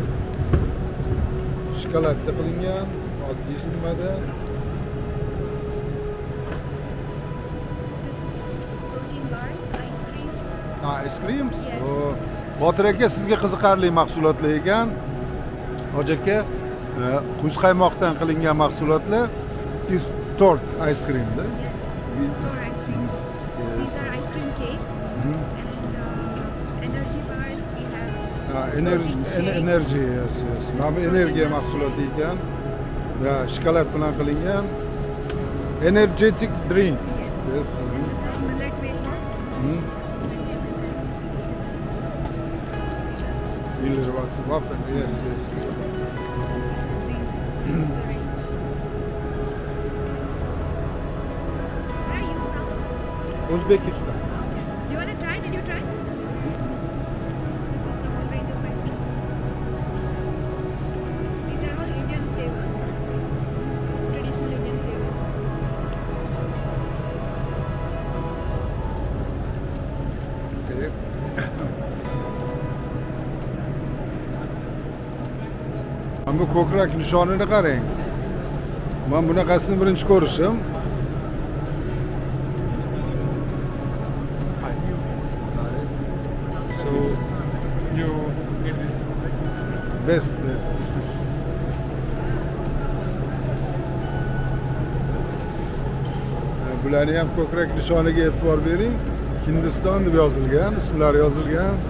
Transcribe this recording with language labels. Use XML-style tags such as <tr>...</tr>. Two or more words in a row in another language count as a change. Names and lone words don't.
<uz>Shokoladda qilingan, oddiy nimada?</uz> <en>Ice creams.</en> <uz>Botir aka, sizga qiziqarli mahsulotlar ekan. Hoji aka, kuz qaymoqdan qilingan mahsulotlar is tort</uz> <en>ice cream</en> <uz>da.</uz> <en>Yes, store ice cream. These are ice cream cakes and energy bars we have. Energy, yes.</en> <uz>Mana bu energiya mahsuloti ekan. Va shokolad bilan qilingan</uz> <en>energetic drink.</en> <uz>Yes.</uz> <en>Millet wafer. Miller wafer, yes. These the range. Where are you from? Uzbekistan. You want to try? Did you try? This is the whole range of ice cream. These are all Indian flavors. Traditional Indian flavors. Okay.</en> <uz>Bu ko'krak nishonini qarang. Men bunaqasini birinchi ko'rishim.</uz> <en>So you get this. Best.</en> <uz>Bularni ham ko'krak nishoniga e'tibor bering. Hindiston deb yozilgan, ismlari yozilgan.</uz>